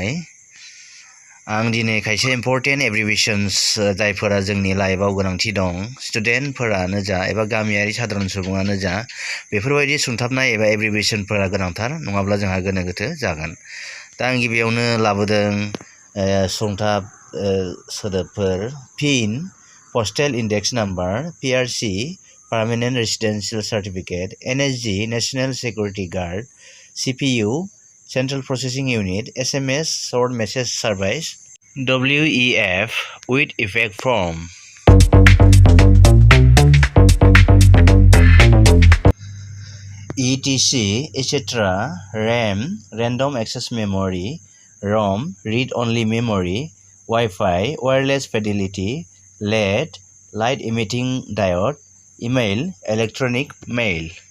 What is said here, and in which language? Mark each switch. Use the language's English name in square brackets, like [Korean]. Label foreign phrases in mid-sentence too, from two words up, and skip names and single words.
[Bodo] आं दिनै खायसे [English] important abbreviations [Bodo] जायफोरा जोंनि लाइफआव गोनांथि दं, स्टुडेन्टफोरानो जा एबा गामियारि साधारन सुबुङानो जा, बेफोरबायदि सुंथाबनाय एबा एब्रिभिएशनफोरा गोनांथार, नङाब्ला जोंहा गोनो गोथो जागोन। दा आं गिबियावनो लाबोदों सुंथाब सोदोबफोर पिन, [English] postal index number, PRC, Permanent Residential Certificate, NSG, National Security Guard, CPU, Central Processing Unit, SMS, Short Message Service, WEF, with effect from. ETC, etc., RAM, Random Access Memory, ROM, Read-Only Memory, Wi-Fi, Wireless Fidelity, LED, Light Emitting Diode, Email, Electronic Mail.